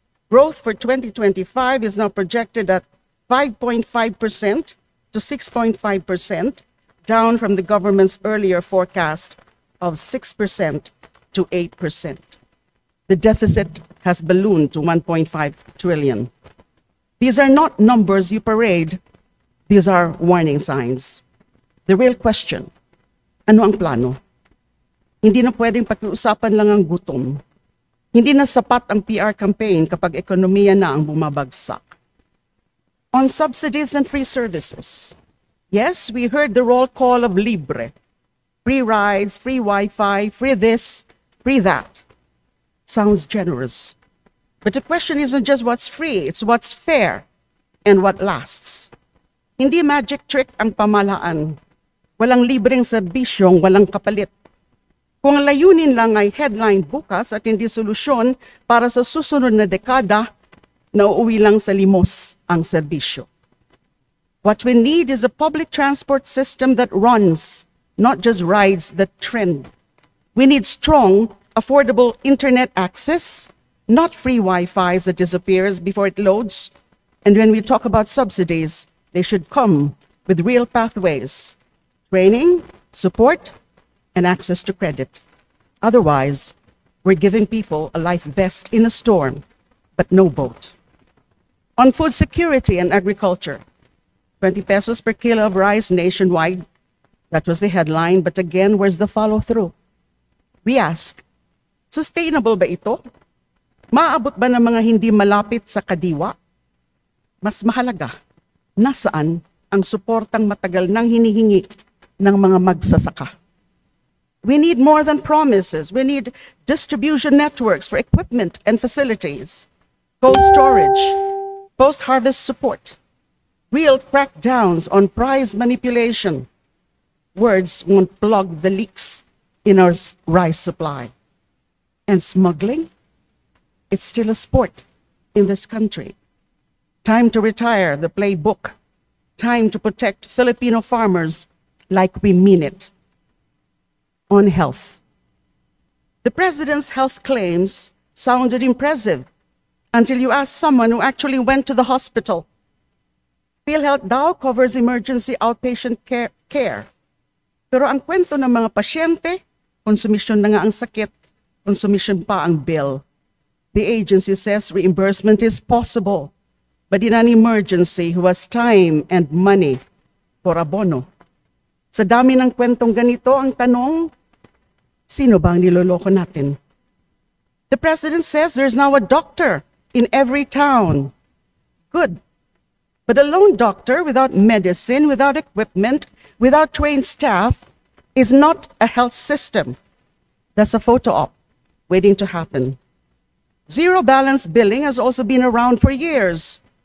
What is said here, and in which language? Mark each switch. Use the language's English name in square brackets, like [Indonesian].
[English] Growth for 2025 is now projected at 5.5% to 6.5%, down from the government's earlier forecast of 6% to 8%. The deficit has ballooned to 1.5 trillion. These are not numbers you parade. These are warning signs. The real question, [Filipino] ano ang plano? Hindi na pwedeng pakiusapan lang ang gutom. Hindi na sapat ang PR campaign kapag ekonomiya na ang bumabagsak. [English] On subsidies and free services, yes, we heard the roll call of Libre. Free rides, free Wi-Fi, free this, free that. Sounds generous. But the question isn't just what's free, it's what's fair and what lasts. [Filipino] Hindi magic trick ang pamahalaan. Walang libreng serbisyong walang kapalit. Kung ang layunin lang ay headline bukas at hindi solusyon para sa susunod na dekada, nauuwi lang sa limos ang serbisyo. [English] What we need is a public transport system that runs, not just rides the trend. We need strong, affordable internet access, not free Wi-Fi that disappears before it loads. And when we talk about subsidies, they should come with real pathways, training, support, and access to credit. Otherwise, we're giving people a life vest in a storm, but no boat. On food security and agriculture, 20 pesos per kilo of rice nationwide. That was the headline, but again, where's the follow-through? We ask, sustainable [Filipino] ba ito? Maaabot ba ng mga hindi malapit sa kadiwa? Mas mahalaga, nasaan ang suportang matagal nang hinihingi ng mga magsasaka? [English] We need more than promises. We need distribution networks for equipment and facilities, cold storage, post-harvest support, real crackdowns on price manipulation. Words won't plug the leaks in our rice supply. And smuggling? It's still a sport in this country. Time to retire the playbook. Time to protect Filipino farmers like we mean it. On health. The president's health claims sounded impressive until you asked someone who actually went to the hospital. PhilHealth daw covers emergency outpatient care. [Filipino] Pero ang kwento ng mga pasyente, konsumisyon na nga ang sakit, konsumisyon pa ang bill. [English] The agency says reimbursement is possible, but in an emergency, who has time and money for abono? [Filipino] Sa dami ng kwentong ganito, ang tanong, sino ba ang niloloko natin? [English] The president says there's now a doctor in every town. Good. But a lone doctor without medicine, without equipment, without trained staff is not a health system. That's a photo op waiting to happen. Zero balance billing has also been around for years.